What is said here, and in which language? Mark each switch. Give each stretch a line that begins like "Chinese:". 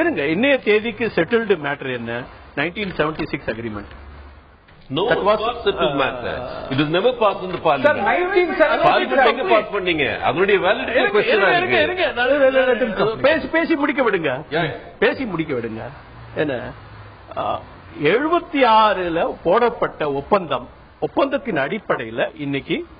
Tamil: இன்னைய தேதிக்கு settled matter என்ன? 1976 agreement.
English: No, that was settled matter. It was never passed in the parliament. Sir, 1976 pass பண்ணீங்க. அதனுடைய validity question
Tamil: இருக்கு. பேசி முடிக்க விடுங்க. என்ன 76ல போடப்பட்ட ஒப்பந்தத்தின் அடிப்படையில் இன்னைக்கு